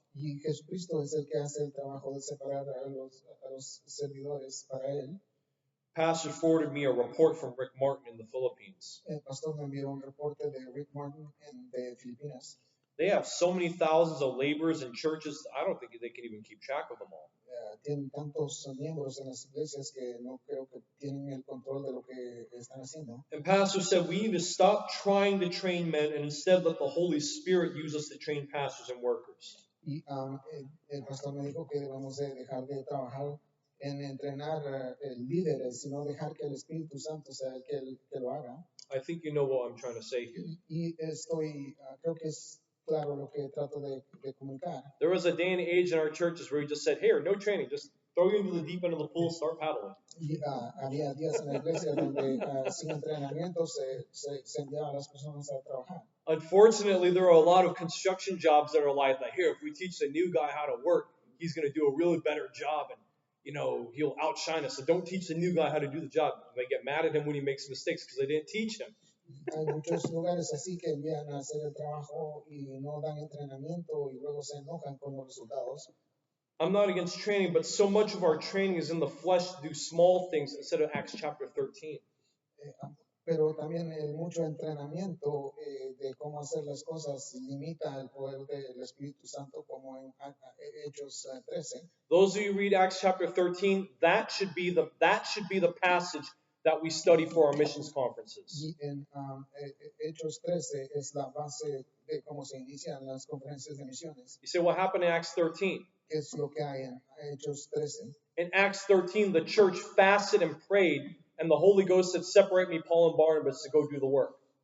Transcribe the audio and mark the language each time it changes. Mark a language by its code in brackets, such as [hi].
[es] Y Jesucristo es el que hace el trabajo de separar a los servidores para él. [en] Pastor forwarded me a report from Rick Martin in the Philippines. [es] El pastor me envió un reporte de Rick Martin de Filipinas. [en] They have so many thousands of laborers in churches, I don't think they can even keep track of them all. [es] Tienen tantos miembros en las iglesias que no creo que tienen el control de lo que están haciendo. [en] And Pastor said we need to stop trying to train men and instead let the Holy Spirit use us to train pastors and workers. [es] Y el pastor me dijo que debemos de dejar de trabajar en entrenar líderes, sino dejar que el Espíritu Santo sea el que lo haga. [en] I think you know what I'm trying to say here. [es] Y creo que es claro lo que trato de comunicar. [en] There was a day and age in our churches where we just said, "Here, no training, just throw you into the deep end of the pool, start paddling." [es] Y había días en la iglesia donde sin entrenamiento se enviaba a las personas a trabajar. [en] Unfortunately, there are a lot of construction jobs that are like that. Here, if we teach the new guy how to work, he's going to do a really better job, and he'll outshine us. So don't teach the new guy how to do the job. They get mad at him when he makes mistakes because they didn't teach him. [es] Hay muchos lugares así que envían a hacer el trabajo y no dan entrenamiento y luego se enojan con los resultados. [en] I'm not against training, but so much of our training is in the flesh to do small things instead of Acts chapter 13. [es] Pero también mucho entrenamiento de cómo hacer las cosas limita el poder del Espíritu Santo, como en Hechos 13. [en] Those of you who read Acts chapter 13, that should be the passage that we study for our missions conferences. [es] Y en Hechos 13 es la base de cómo se inician las conferencias de misiones. [en] You say, what happened in Acts 13? [es] ¿Qué es lo que hay en Hechos 13? [en] In Acts 13, the church fasted and prayed, and the Holy Ghost said, "Separate me, Paul and Barnabas, to go do the work."